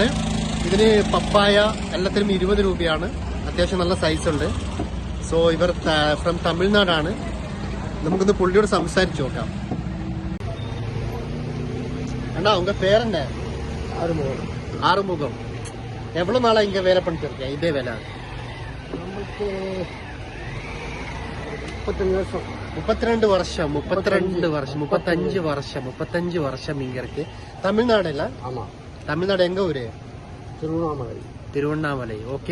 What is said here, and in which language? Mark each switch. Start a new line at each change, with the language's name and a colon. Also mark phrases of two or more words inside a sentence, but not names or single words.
Malayalam: ഇതിന് പപ്പായ എല്ലാത്തിനും 20 രൂപയാണ്. അത്യാവശ്യം നല്ല സൈസ് ഉണ്ട്. സോ ഇവർ ഫ്രം തമിഴ്നാടാണ്. നമുക്കൊന്ന് പുള്ളിയോട് സംസാരിച്ചു നോക്കാം. അണ്ണാ ഉങ്ക പേരെന്താ? ആറുമുഖം.
Tamil: എவ்வளவு நாளா இங்க வேலை பண்ணிட்டு இருக்கேன்? இதே வேலை 32 வருஷம் 35 வருஷம் இங்க இருக்கு. தமிழ்நாடு இல்ல? ஆமா. தமிழ்நாடு எங்க ஊரு? திருவண்ணாமலை. ஓகே.